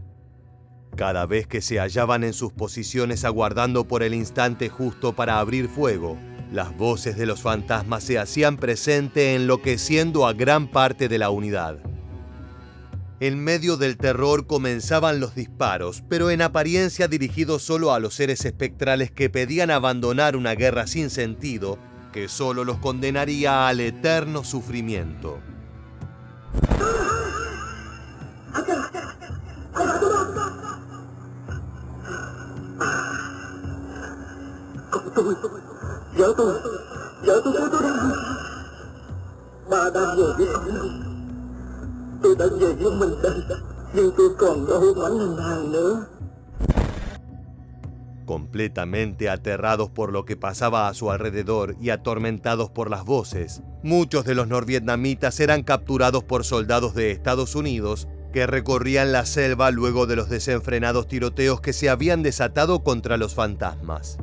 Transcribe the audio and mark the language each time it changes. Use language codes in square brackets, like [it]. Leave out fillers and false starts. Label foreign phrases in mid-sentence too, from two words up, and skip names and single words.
[es] Cada vez que se hallaban en sus posiciones aguardando por el instante justo para abrir fuego, las voces de los fantasmas se hacían presente, enloqueciendo a gran parte de la unidad. En medio del terror comenzaban los disparos, pero en apariencia dirigidos solo a los seres espectrales que pedían abandonar una guerra sin sentido que solo los condenaría al eterno sufrimiento. [vi] Vợ tôi nói tôi đang gì? Bà đang về với con đâu? Tôi đã về với mình đây, nhưng tôi còn đâu mảnh hình hài nữa. [es] Completamente aterrados por lo que pasaba a su alrededor y atormentados por las voces, muchos de los norvietnamitas eran capturados por soldados de Estados Unidos que recorrían la selva luego de los desenfrenados tiroteos que se habían desatado contra los fantasmas.